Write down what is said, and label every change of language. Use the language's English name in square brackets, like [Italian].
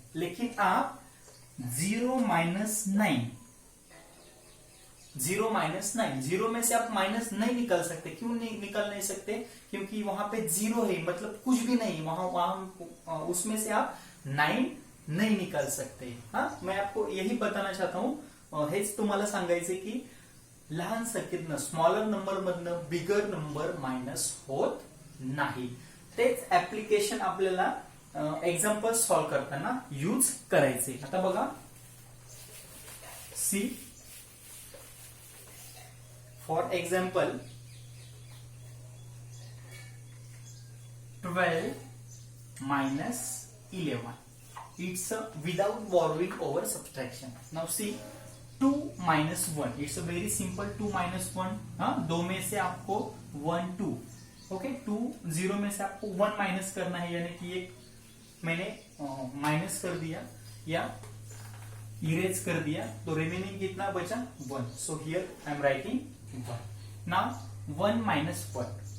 [Hindi] लेकिन आप 0 minus 9, 0 minus 9, 0 में से आप माइनस नहीं निकाल सकते. क्यों नहीं निकाल नहीं सकते? क्योंकि वहां पे 0 है, मतलब कुछ भी नहीं वहां उसमें से आप 9 नहीं निकाल सकते. हाँ, मैं आपको यही बताना चाहता हूं, [Marathi] हेच तुम्हाला सांगायचे की लहान संख्येतनं स्मॉलर नंबर मधनं बिगर नंबर मायनस होत नाही. तेच ऍप्लिकेशन आपल्याला एक्झाम्पल सॉल्व करताना यूज करायचे. आता बघा, [English] See for example 12 minus 11, it's a without borrowing over subtraction. Now see 2 minus 1, it's a very simple 2 minus 1. [Hindi] हाँ, 2 में से आपको 1 2, ओके, 2 0 में से आपको 1 माइनस करना है, यानी कि एक मैंने माइनस कर दिया या इरेज कर दिया, तो रिमेनिंग कितना बचा, 1. [English] So here I am writing 1. Now 1 minus 1.